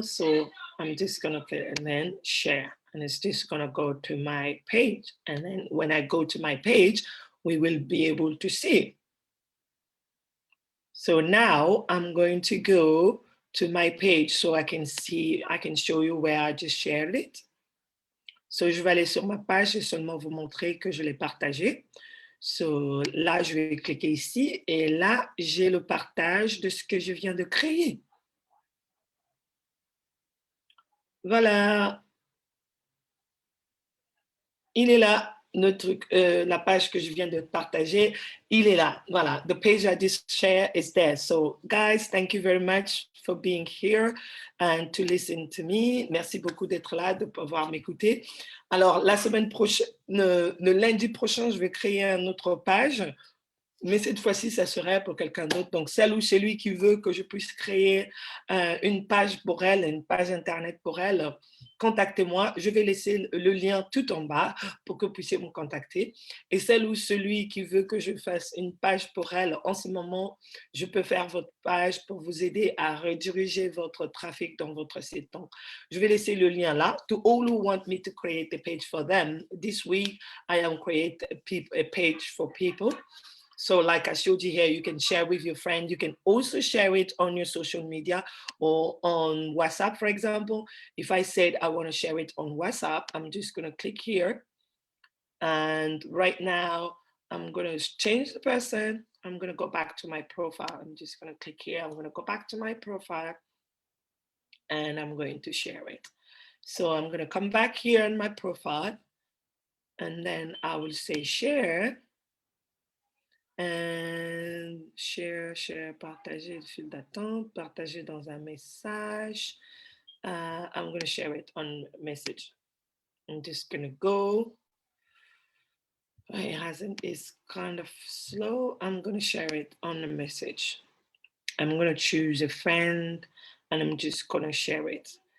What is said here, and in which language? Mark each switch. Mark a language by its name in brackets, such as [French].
[English] So I'm just going to put it and then share. And it's just going to go to my page. And then when I go to my page, we will be able to see it. So now I'm going to go to my page so I can see, I can show you where I just shared it. [French] So je vais aller sur ma page et seulement vous montrer que je l'ai partagé. So là, je vais cliquer ici et là, j'ai le partage de ce que je viens de créer. Voilà. Il est là. Notre, la page que je viens de partager, il est là. [English] Voilà, the page I just shared is there. So guys, thank you very much for being here and to listen to me. [French] Merci beaucoup d'être là, de pouvoir m'écouter. Alors, la semaine prochaine, le lundi prochain, je vais créer une autre page, mais cette fois-ci, ça serait pour quelqu'un d'autre. Donc, celle ou celui qui veut que je puisse créer une page pour elle, une page Internet pour elle, contactez-moi. Je vais laisser le lien tout en bas pour que vous puissiez me contacter. Et celle ou celui qui veut que je fasse une page pour elle, en ce moment, je peux faire votre page pour vous aider à rediriger votre trafic dans votre site. Donc, je vais laisser le lien là. [English] To all who want me to create a page for them, this week, I am creating a page for people. So like I showed you here, you can share with your friend. You can also share it on your social media or on WhatsApp, for example. If I said I want to share it on WhatsApp, I'm just going to click here. And right now, I'm going to change the person. I'm going to go back to my profile. I'm just going to click here. I'm going to go back to my profile and I'm going to share it. So I'm going to come back here on my profile and then I will say share. And share, [French] partager le fil d'attente, partager dans un message. [English] I'm going to share it on message. I'm just going to go. It's kind of slow. I'm going to share it on a message. I'm going to choose a friend and I'm just going to share it.